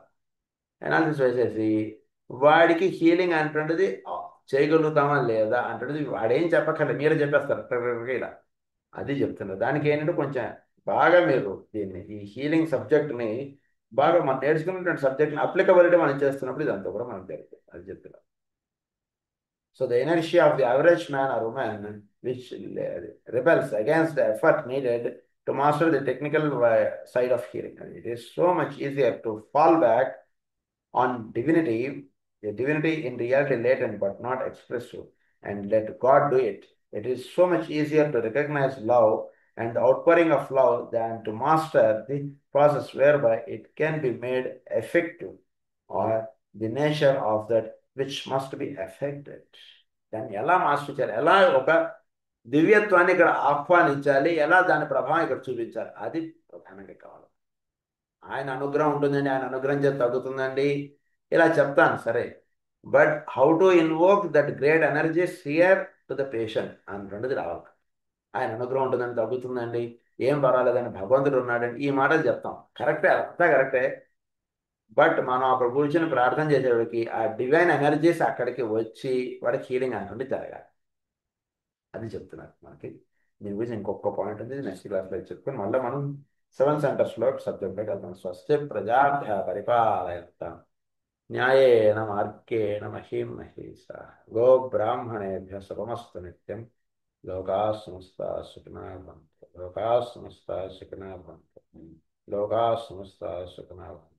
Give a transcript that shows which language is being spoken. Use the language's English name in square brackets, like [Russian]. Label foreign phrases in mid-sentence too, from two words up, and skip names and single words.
[Telugu] అనాలిసిస్ వేసేసి వాడికి హీలింగ్ అంటున్నది చేయగలుగుతామా లేదా అంటున్నది వాడేం చెప్పక్కర్లేదు, మీరే చెప్పేస్తారు టకటక ఇలా. అది చెప్తున్నారు. దానికి ఏంటంటే కొంచెం బాగా మీరు దీన్ని ఈ [English] healing subjectని [Telugu] బాగా మనం నేర్చుకున్నటువంటి సబ్జెక్ట్ని అప్లికబిలిటీ మనం చేస్తున్నప్పుడు ఇదంతా కూడా మనకు జరుగుతుంది. అది చెప్తున్నారు. [English] So the inertia of the average man or woman, which rebels against the effort needed to master the technical side of healing. And it is so much easier to fall back on divinity, a divinity in reality latent but not expressive, and let God do it. It is so much easier to recognize love and the outpouring of love than to master the process whereby it can be made effective or the nature of that which must be affected. [Telugu] దాన్ని ఎలా మాస్టర్ చేయాలి, ఎలా ఒక దివ్యత్వాన్ని ఇక్కడ ఆహ్వానించాలి, ఎలా దాని ప్రభావం ఇక్కడ చూపించాలి, అది ప్రధానంగా కావాలి. ఆయన అనుగ్రహం ఉంటుందండి, ఆయన అనుగ్రహం చేత తగ్గుతుందండి ఇలా చెప్తాను సరే, [English] but how to invoke that great energies here to the patient [Telugu] అన్నటువంటిది రావాలి. ఆయన అనుగ్రహం ఉంటుందని తగ్గుతుందండి, ఏం పర్వాలేదని భగవంతుడు ఉన్నాడండి, ఈ మాటలు చెప్తాం కరెక్టే, అంతా కరెక్టే. బట్ మనం అక్కడ కూర్చొని ప్రార్థన చేసేవాడికి ఆ [English] divine energies [Telugu] అక్కడికి వచ్చి వాడికి హీలింగ్ అంటే జరగాలి. అది చెప్తున్నారు మనకి. దీని గురించి ఇంకొక పాయింట్ ఉంది, [English] next classలో [Telugu] చెప్పుకొని మళ్ళీ మనం 7 సెంటర్స్లో సబ్జెక్ట్లోకి వెళ్తాం. [Sanskrit] స్వస్తి ప్రజాభ్య పరిపాలయంతాం న్యాయేన మార్గేణ మహీం మహీషా గో బ్రాహ్మణేభ్య శుభమస్తు నిత్యం లోకా సమస్తా సుఖినో భవంతు లోకా సమస్తా సుఖినో భవంతు లోకా సమస్తా సుఖినో భవంతు.